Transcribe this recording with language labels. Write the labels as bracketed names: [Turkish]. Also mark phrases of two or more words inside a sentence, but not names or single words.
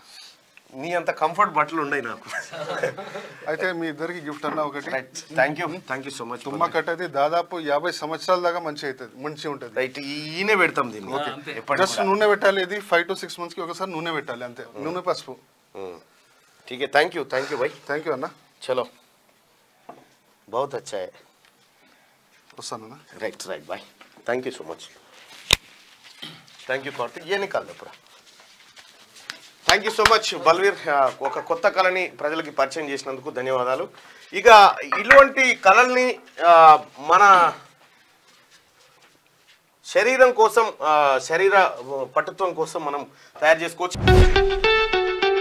[Telugu] నీ అంత కంఫర్ట్ బట్టలు ఉన్నాయి నాకు. అయితే మీ ఇద్దరికి గిఫ్ట్ అన్న ఒకటి. [English] Thank you so much. [Telugu] తుమ్మ కట్టేది దాదాపు 50 సంవత్సరాల దాకా మంచిగా ఉంటుంది. రైట్, ఈయనే పెడతాం దీన్ని. జస్ట్ నూనె పెట్టాలి. ఇది [English] 5 to 6 months [Telugu] కి ఒకసారి నూనె పెట్టాలి, అంతే. నూనె పసుపు. [Hindi] ठीक है, [English] thank you [Hindi] भाई. [English] Thank you anna. [Hindi] चलो, बहुत अच्छा है. [Telugu] వస్తానన్నా. [English] Right bye. Thank you so much. Thank you Karthik. [Hindi] ये निकाल दो पूरा. [English] Thank you so much Balveer. [Telugu] ఒక కొత్త కళని ప్రజలకి పరిచయం చేసినందుకు ధన్యవాదాలు. ఇక ఇటువంటి కళల్ని మన శరీరం కోసం శరీర పటుత్వం కోసం మనం తయారు చేసుకోవచ్చు.